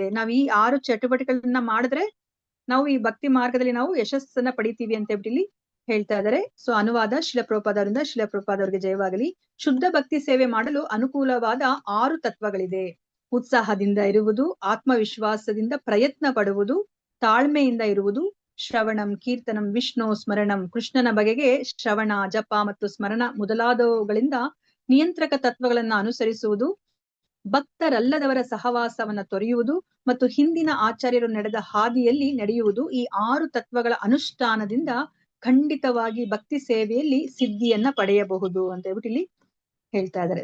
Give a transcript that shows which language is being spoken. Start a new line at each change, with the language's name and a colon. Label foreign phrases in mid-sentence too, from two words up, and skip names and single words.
Kannada: ನಾವು ಈ 6 ಚಟುವಟಿಕೆಗಳನ್ನ ಮಾಡಿದ್ರೆ ನಾವು ಈ ಭಕ್ತಿ ಮಾರ್ಗದಲ್ಲಿ ನಾವು ಯಶಸ್ಸನ್ನ ಪಡಿತೀವಿ ಅಂತ ಹೇಳ್ಬಿಟ್ಟು ಇಲ್ಲಿ ಹೇಳ್ತಾ ಇದ್ದಾರೆ. ಸೊ ಅನುವಾದ ಶಿಲಪ್ರಭುಪಾದರಿಂದ, ಶಿಲಪ್ರಭುಪಾದವರಿಗೆ ಜಯವಾಗಲಿ. ಶುದ್ಧ ಭಕ್ತಿ ಸೇವೆ ಮಾಡಲು ಅನುಕೂಲವಾದ 6 ತತ್ವಗಳಿದೆ. ಉತ್ಸಾಹದಿಂದ ಇರುವುದು, ಆತ್ಮವಿಶ್ವಾಸದಿಂದ ಪ್ರಯತ್ನ ಪಡುವುದು, ತಾಳ್ಮೆಯಿಂದ ಇರುವುದು,
Sanskrit: ಶ್ರವಣಂ, ಕೀರ್ತನಂ, ವಿಷ್ಣು ಸ್ಮರಣಂ,
Kannada: ಕೃಷ್ಣನ ಬಗೆಗೆ ಶ್ರವಣ, ಜಪ ಮತ್ತು ಸ್ಮರಣ ಮೊದಲಾದವುಗಳಿಂದ ನಿಯಂತ್ರಕ ತತ್ವಗಳನ್ನ ಅನುಸರಿಸುವುದು, ಭಕ್ತರಲ್ಲದವರ ಸಹವಾಸವನ್ನ ತೊರೆಯುವುದು ಮತ್ತು ಹಿಂದಿನ ಆಚಾರ್ಯರು ನಡೆದ ಹಾದಿಯಲ್ಲಿ ನಡೆಯುವುದು. ಈ 6 ತತ್ವಗಳ ಅನುಷ್ಠಾನದಿಂದ ಖಂಡಿತವಾಗಿ ಭಕ್ತಿ ಸೇವೆಯಲ್ಲಿ ಸಿದ್ಧಿಯನ್ನ ಪಡೆಯಬಹುದು ಅಂತ ಹೇಳ್ಬಿಟ್ಟು ಇಲ್ಲಿ ಹೇಳ್ತಾ ಇದ್ದಾರೆ.